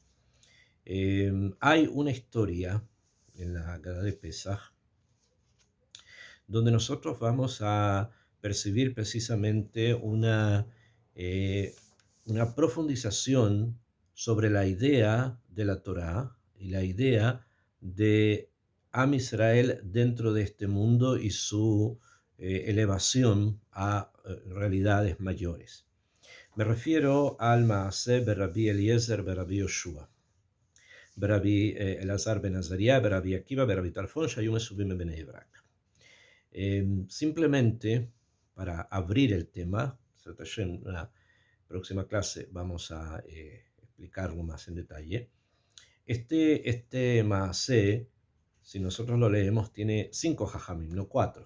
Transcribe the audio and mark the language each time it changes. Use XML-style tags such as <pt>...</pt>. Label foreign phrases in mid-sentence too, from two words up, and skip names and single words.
<es>hay una historia en la Haggadah de Pesaj donde nosotros vamos a percibir precisamente eh, una profundización sobre la idea de la Torá y la idea de Am Israel dentro de este mundo y su elevación a realidades mayores. Me refiero al</es> <he>מעשה ברבי אליעזר ברבי יהושע, ברבי אלעזר בן עזריה, ברבי עקיבא, ברבי טרפון, שהיו מסובין בן ברק.</he> <es>Simplemente para abrir el tema, en la próxima clase vamos a explicarlo más en detalle. Este Maaseh, si nosotros lo leemos, tiene 5 jajamim, no 4.</es>